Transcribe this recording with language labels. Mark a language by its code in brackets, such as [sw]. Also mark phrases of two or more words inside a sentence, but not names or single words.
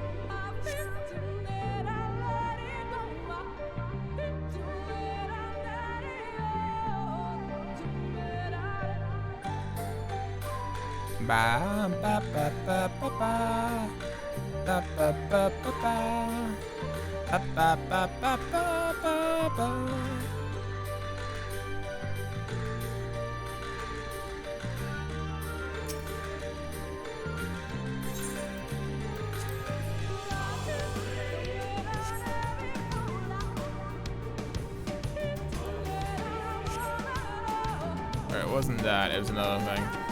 [en] Ba ba ba ba ba ba ba ba ba ba ba ba ba ba ba ba. Alright, it wasn't that, it was another thing.